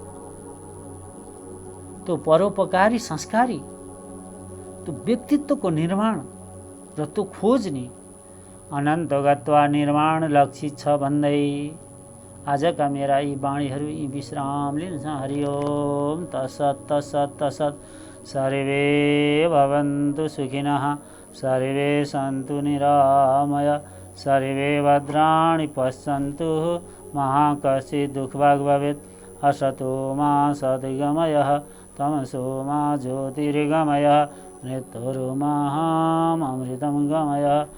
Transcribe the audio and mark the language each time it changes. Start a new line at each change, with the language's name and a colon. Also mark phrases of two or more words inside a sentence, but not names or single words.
Nepali: त्यो परोपकारी, संस्कारी, त्यो व्यक्तित्वको निर्माण र त्यो खोज्ने अनन्त गत्वा निर्माण लक्षित छ भन्दै आजका मेरा यी वाणीहरू यी विश्राम लिन्छ।
Sanskrit: हरिओम तत्सत् तत्सत् तत्सत्। सर्वे भवन्तु सुखिनः, सर्वे सन्तु निरामय, सर्वे भद्राणि पश्यन्तु मा कश्चित् दुःखभाग् भवेत्। असतो मा सद्गमयः, तमसो मा ज्योतिर्गमयः, मृत्युर्मामृतं गमयः।